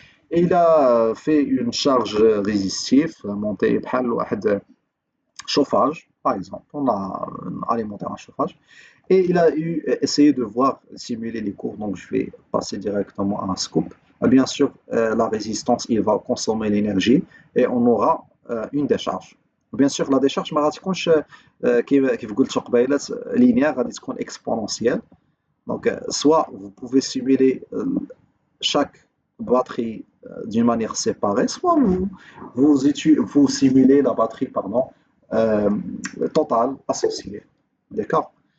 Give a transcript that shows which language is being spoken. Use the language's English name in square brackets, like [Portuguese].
[French] Et il a fait une charge résistive, monté [Arabic] بحال واحد [French] chauffage, par exemple. On a alimenté un chauffage. Et il a essayé de voir, simuler les cours. Donc, je vais passer directement à un scoop. Bien sûr, la résistance, il va consommer l'énergie et on aura une décharge. Bien sûr, la décharge [Arabic] ما غاتكونش كيف قلت قبيله linéaire, غادي تكون exponentielle. [French] Donc, soit vous pouvez simuler chaque batterie d'une manière séparée, soit vous simulez la batterie pardon, euh, totale associée. D'accord.